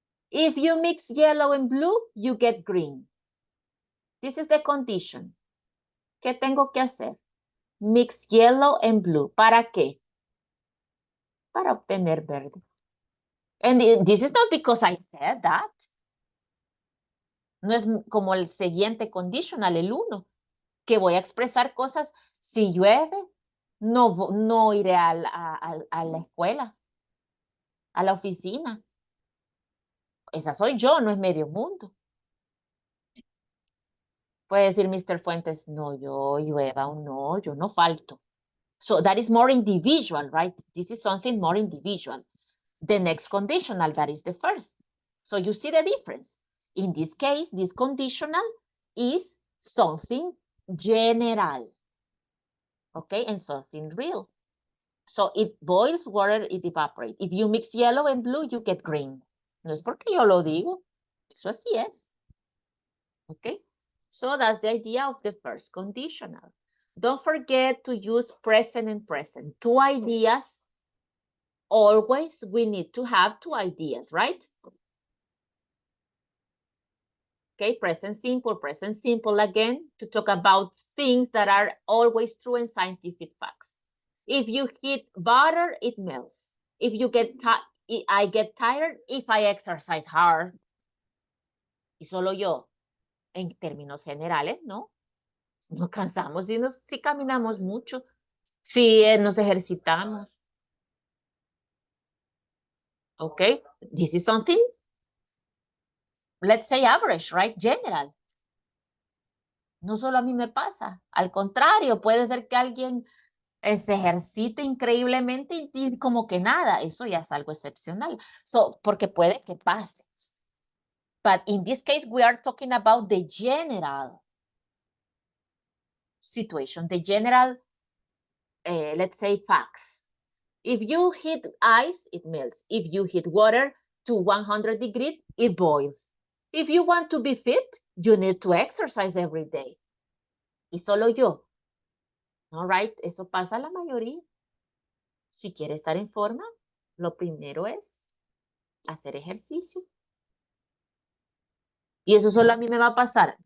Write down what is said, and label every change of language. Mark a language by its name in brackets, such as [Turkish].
[English] If you mix yellow and blue, you get green. This is the condition. [Spanish] ¿Qué tengo que hacer? [English] Mix yellow and blue. [Spanish] ¿Para qué? Para obtener verde. [English] And this is not because I said that. [Spanish] No es como el siguiente conditional, el 1, que voy a expresar cosas. Si llueve, no iré a la escuela, a la oficina. Esa soy yo, no es medio mundo. Puede decir Mr. Fuentes, no, yo llueva o no, yo no falto. [English] So that is more individual, right? This is something more individual. the next conditional, that is the first. So you see the difference. In this case, this conditional is something general, okay, and something real. So it boils water, it evaporates. If you mix yellow and blue, you get green. [Spanish] No es porque yo lo digo, eso así es. [English] Okay, so that's the idea of the first conditional. Don't forget to use present and present. Two ideas. Always we need to have two ideas, right? Okay, present simple again, to talk about things that are always true and scientific facts. If you heat butter, it melts. If you get I get tired if I exercise hard. [Spanish] Y solo yo, en términos generales, ¿no? Nos cansamos si caminamos mucho, si nos ejercitamos. [English] Okay, this is something, let's say average, right? General. [Spanish] No solo a mí me pasa, al contrario, puede ser que alguien se ejercite increíblemente y como que nada, eso ya es algo excepcional. So, porque puede que pase. [English] But in this case, we are talking about the general situation, the general, let's say, facts. If you heat ice, it melts. If you heat water to 100 degrees, it boils. If you want to be fit, you need to exercise every day. [Spanish] Y solo yo. [English] All right, [Spanish] eso pasa a la mayoría. Si quiere estar en forma, lo primero es hacer ejercicio. ¿Y eso solo a mí me va a pasar?